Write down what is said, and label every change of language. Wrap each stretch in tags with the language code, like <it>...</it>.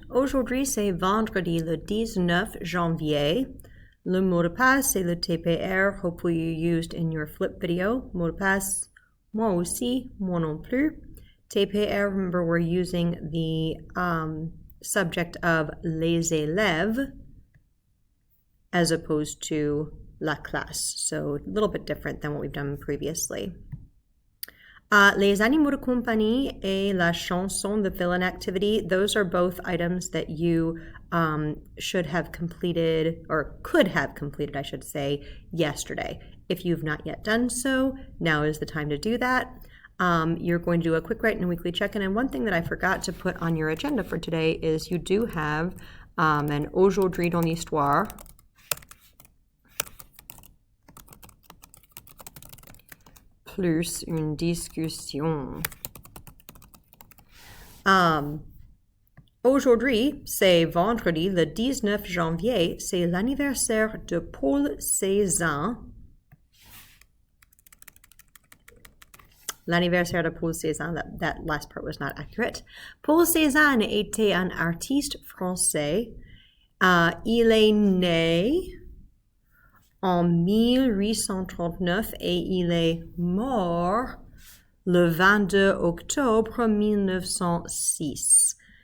<fr>Aujourd'hui, c'est vendredi le 19 janvier. Le mot de passe, c'est le TPR.</fr> <en>Hopefully you used in your flip video.</en> <fr>Mot de passe, moi aussi, moi non plus.</fr> <en>TPR, remember we're using the subject of</en> <fr>les élèves</fr> <en>as opposed to</en> <fr>la classe.</fr> <en>So a little bit different than what we've done previously.</en> <fr>Les animaux de compagnie et la chanson,</fr> <en>the fill-in activity, those are both items that you should have completed, or could have completed, I should say, yesterday. If you've not yet done so, now is the time to do that. You're going to do a quick write and a weekly check-in. And one thing that I forgot to put on your agenda for today is you do have an</en> <fr>aujourd'hui dans l'histoire. Plus une discussion. Aujourd'hui, c'est vendredi, le 19 janvier, c'est l'anniversaire de Paul Cézanne. L'anniversaire de Paul Cézanne,</fr> <en>that last part was not accurate.</en> <fr>Paul Cézanne était un artiste français. Il est né en 1839 et il est mort le 22 octobre 1906.</fr>